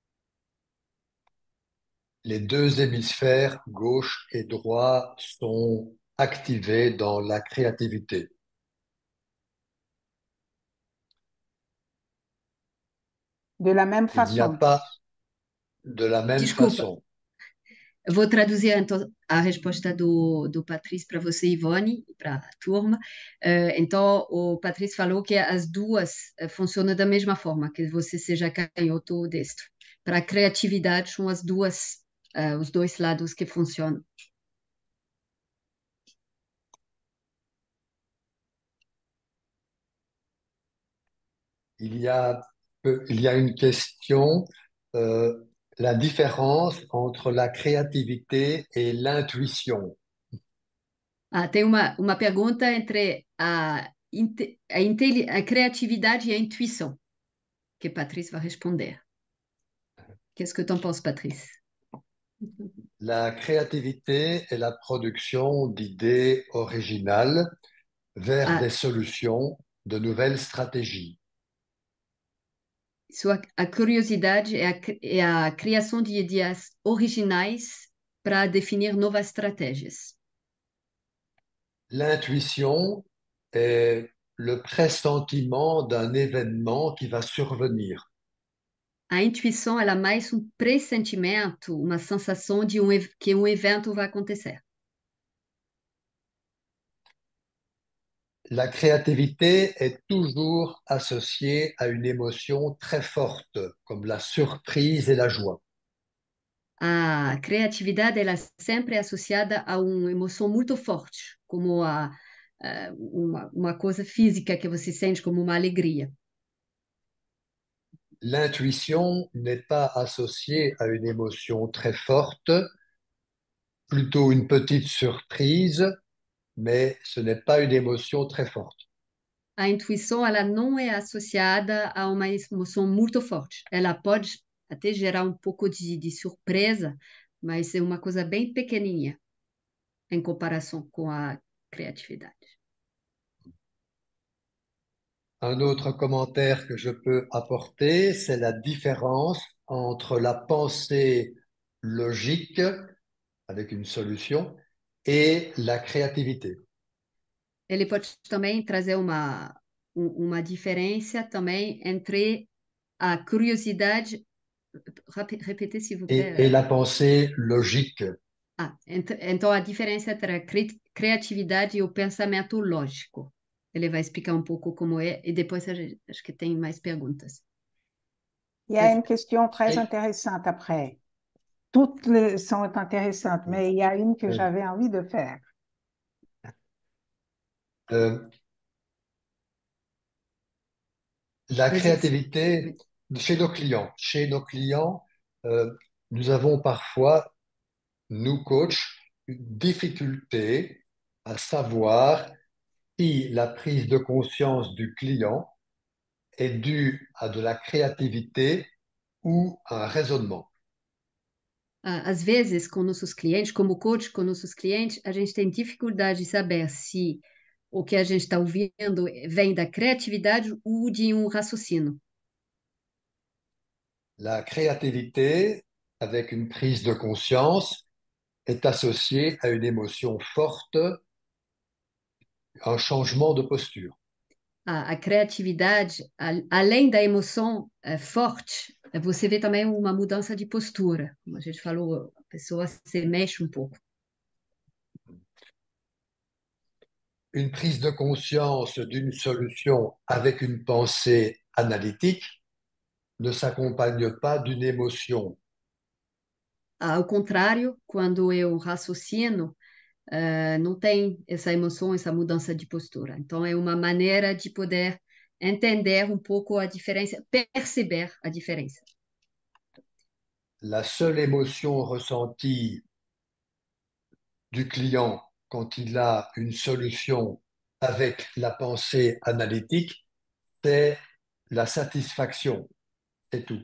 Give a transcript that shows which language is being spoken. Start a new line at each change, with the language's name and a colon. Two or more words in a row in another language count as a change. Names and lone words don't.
French: les deux hémisphères, gauche et droit, sont activés dans la créativité. De la même Il n'y a façon. pas de la même
Portuguese: Desculpa,
French: façon.
Portuguese: eu vou traduzir então a resposta do Patrício para você, Ivone, e para a turma. Então, o Patrício falou que as duas funcionam da mesma forma, que você seja canhoto ou destro. Para a criatividade, são as duas, os dois lados que funcionam.
French: Il y a, il y a une question, euh, la différence entre la créativité et l'intuition.
Portuguese: Ah, tem uma pergunta entre a criatividade e a intuição, que Patrício vai responder.
French: Qu'est-ce que tu en penses, Patrice? La créativité est la production d'idées originales vers Ah, des solutions, de nouvelles stratégies.
Portuguese: a curiosidade é a criação de ideias originais para definir novas estratégias.
French: L'intuition est le pressentiment d'un événement qui va survenir.
Portuguese: A intuição ela é mais um pressentimento, uma sensação de que um evento vai acontecer.
French: La créativité est toujours associée à une émotion très forte, comme la surprise et la joie.
Portuguese: A criatividade ela é sempre associada a uma emoção muito forte, como uma coisa física que você sente como uma alegria.
French: L'intuition n'est pas associée à une émotion très forte, plutôt une petite surprise, mais ce n'est pas une émotion très forte.
Portuguese: A intuição ela não é associada a uma emoção muito forte. Ela pode até gerar um pouco de surpresa, mas é uma coisa bem pequenininha em comparação com a criatividade.
French: Un autre commentaire que je peux apporter, c'est la différence entre la pensée logique, avec une solution, et la créativité.
Portuguese: Ele pode também trazer uma diferença também entre a curiosidade.
French: Répétez, s'il vous Et plaît. la pensée logique.
Portuguese: Então a diferença entre a criatividade e o pensamento lógico. Ele vai explicar um pouco como é e depois acho que tem mais perguntas.
French: Il y a une question très intéressante après. Toutes sont intéressantes, mais il y a une que j'avais envie de faire. La créativité chez nos clients, nous avons parfois, nous coachs, une difficulté à savoir si la prise de conscience du client est due à de la créativité ou à un raisonnement.
Portuguese: Às vezes, com nossos clientes, como coach com nossos clientes, a gente tem dificuldade de saber se o que a gente está ouvindo vem da criatividade ou de um raciocínio.
French: La créativité, avec une prise de conscience, est associée à une émotion forte, un changement de posture.
Portuguese: A criatividade, além da emoção forte, você vê também uma mudança de postura. Como a gente falou, a pessoa se mexe um pouco.
French: Une prise de conscience d'une solution avec une pensée analytique ne s'accompagne pas d'une émotion.
Portuguese: Ao contrário, quando eu raciocino, não tem essa emoção, essa mudança de postura. Então, é uma maneira de poder entender um pouco a diferença, perceber a diferença.
French: La seule émotion ressentie du client quand il a une solution avec la pensée analytique, c'est la satisfaction, c'est tout.